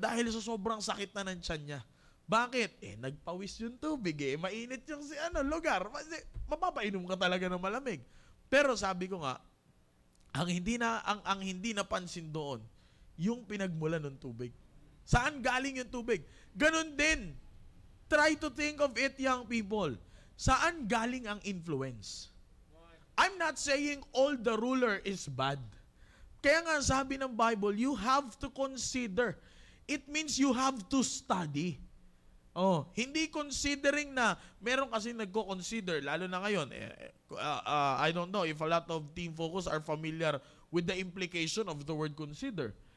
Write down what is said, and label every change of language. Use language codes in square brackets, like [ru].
[tl] Dahil sa sobrang sakit na ng tiyan niya. Bakit? Nagpawis yung tubig eh. Mainit yung lugar. Mapapainom ka talaga ng malamig. Pero sabi ko nga, ang hindi napansin doon, yung pinagmula ng tubig. Saan galing yung tubig? Ganon din. [en] Try to think of it, young people. [tl] Saan galing ang influence? [en] I'm not saying all the ruler is bad. [tl] Kaya nga sabi ng [en] Bible, you have to consider. It means you have to study. [tl] Hindi considering na, meron kasi nagko-consider, lalo na ngayon, [en] I don't know if a lot of Team Focus are familiar with the implication of the word consider.